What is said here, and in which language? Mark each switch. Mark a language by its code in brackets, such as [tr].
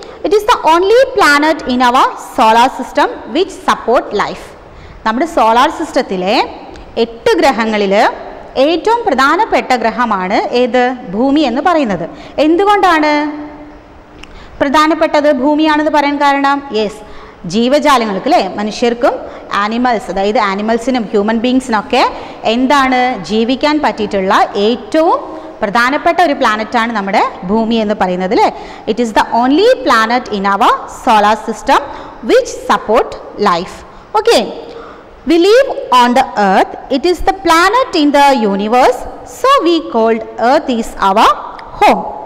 [en] It is the only planet in our solar system which support life. [ml] നമ്മുടെ solar സിസ്റ്റത്തിലെ 8 ഗ്രഹങ്ങളിൽ ഏറ്റവും പ്രധാനപ്പെട്ട ഗ്രഹമാണ് ഏത്? ഭൂമി എന്ന് പറയുന്നത്. എന്തുകൊണ്ടാണ് പ്രധാനപ്പെട്ടത് ഭൂമിയാണെന്ന് പറയാൻ കാരണം? യെസ്, ജീവജാലങ്ങൾക്ക് അല്ലേ, മനുഷ്യർക്കും ആനിമൽസ്, അതായത് ആനിമൽസിനും ഹ്യൂമൻ ബീങ്സിനൊക്കെ എന്താണ് ജീവിക്കാൻ പറ്റിയിട്ടുള്ള ഏറ്റവും പ്രധാനപ്പെട്ട ഒരു പ്ലാനറ്റാണ് നമ്മുടെ ഭൂമി എന്ന് പറയുന്നത് അല്ലേ? [en] It is the only planet in our solar system which support life. Okay. We live on the earth. It is the planet in the universe. So we called earth is our home.